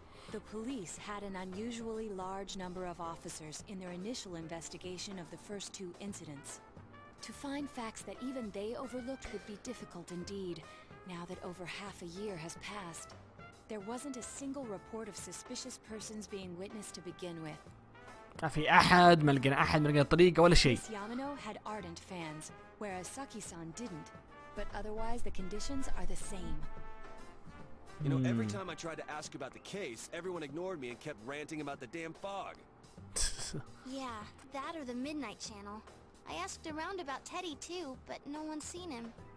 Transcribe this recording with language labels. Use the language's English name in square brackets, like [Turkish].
[English] The police had an unusually large number of officers in their initial investigation of the first two incidents. To find facts that even they overlooked would be difficult indeed, now that over half a year has passed. There wasn't a single report of suspicious persons being witnessed to begin with. [Arabic] ما في أحد، ما لقينا أحد، ما لقينا طريقة ولا شيء. [English] Miss Yamano had ardent fans, whereas Saki-san didn't. But otherwise, the conditions are the same. You know, every time I tried to ask about the case, everyone ignored me and kept ranting about the damn fog. Yeah, that or the Midnight Channel. I asked around about Teddy too, but no one's seen him.